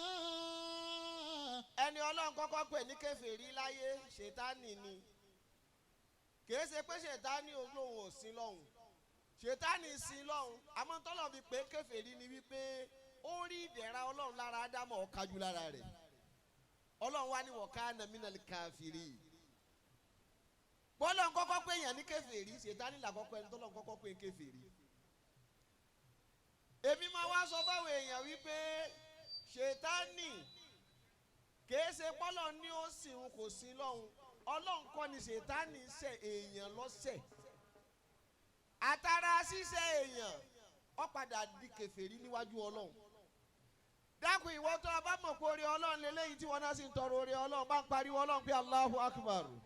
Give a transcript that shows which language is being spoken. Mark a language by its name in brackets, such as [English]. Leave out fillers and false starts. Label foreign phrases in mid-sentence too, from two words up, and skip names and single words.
[Yoruba] ẹni Ọlọ́run kọ́kọ́ pè ní kèfèrí láyé ṣètánì ni kìí ṣe pé ṣètánì olóhùn ò sí lọ́hùn ṣètánì sí lọ́hùn àmọ́ tọ́lọ̀ fi pé kèfèrí ni wípé ó rí ìdẹ̀ra Ọlọ́run lára Ádámù ó kájú lára rẹ̀ Ọlọ́run wá ní [Arabic] وكان من الكافرين [Yoruba] bọ́lọ̀ kọ́kọ́ pé èèyàn ní kèfèrí ṣètánì làkọ́kọ́ ẹni tọ́lọ̀ kọ́kọ́ pé kèfèrí èmi máa wá sọ fáwọn èèyàn wípé ṣètánì kìí ṣe bọ́lọ̀ ní ó sìn kò sí lọ́hùn Ọlọ́run kọ́ ni ṣètánì ṣe èèyàn lọ́sẹ̀ àtàrà ṣíṣe èèyàn ó padà di kèfèrí níwájú Ọlọ́run dákun ìwọ tó bá mọ̀ pé oore Ọlọ́run lélẹ́yìí tí wọ́n náà sì ń tọrọ oore Ọlọ́run bá ń pariwo Ọlọ́run pé [Arabic] الله أكبر.